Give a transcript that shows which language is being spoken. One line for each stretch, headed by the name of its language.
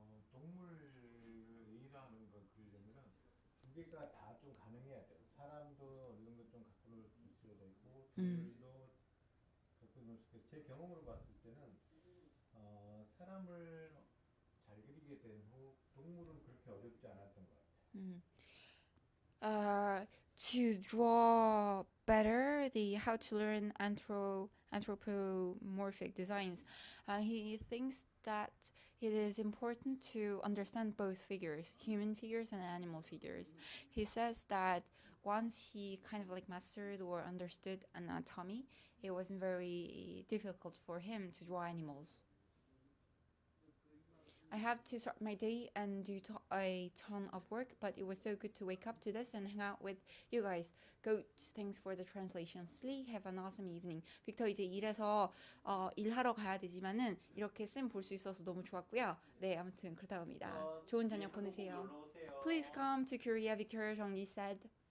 Korean: 동물이라는 걸 그리려면은 두 개가 다 좀 가능해야 돼요. 사람도 어느 정도 좀 갖고 놀 수 있어야 되고 동물도 갖고 놀 수 있고 제 경험으로 봤을 때는 사람을 잘 그리게 된 후 동물은 그렇게 어렵지 않았던 것 같아요.
English: To draw better the how to learn anthropomorphic designs, he thinks that it is important to understand both figures, human figures and animal figures. He says that once he kind of like mastered or understood anatomy, it wasn't very difficult for him to draw animals. I have to start my day and do a ton of work, but it was so good to wake up to this and hang out with you guys. Goat, thanks for the translation. Slee, have an awesome evening.
Korean: 빅터 이제 일해서 일하러 가야 되지만은 이렇게 쌤 볼 수 있어서 너무 좋았고요. 네, 아무튼 그렇다고 합니다. 좋은 저녁 보내세요.
English: Please come to Korea, Victor, Jeonggi said.